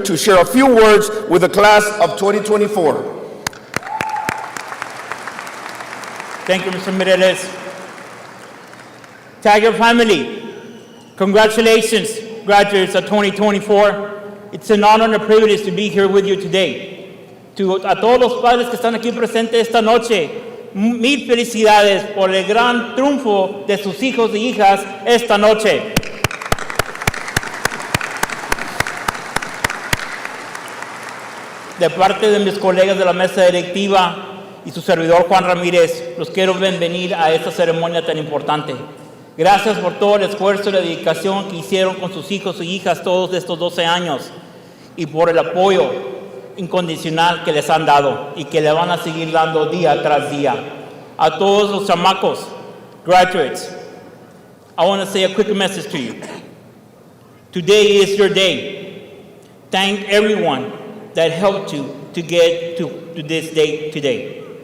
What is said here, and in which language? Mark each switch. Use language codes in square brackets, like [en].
[en] to share a few words with the class of 2024. Thank you, Mr. Mireles. Tiger family, congratulations, graduates of 2024. It's an honor and a privilege to be here with you today. [es] A todos los padres que están aquí presentes esta noche, mil felicidades por el gran triunfo de sus hijos y hijas esta noche. de parte de mis colegas de la mesa directiva y su servidor Juan Ramírez, los quiero bienvenir a esta ceremonia tan importante. Gracias por todo el esfuerzo y la dedicación que hicieron con sus hijos y hijas todos estos 12 años y por el apoyo incondicional que les han dado y que le van a seguir dando día tras día. A todos los chamacos, [en] graduates, I want to say a quick message to you. Today is your day. Thank everyone that helped you to get to this day today.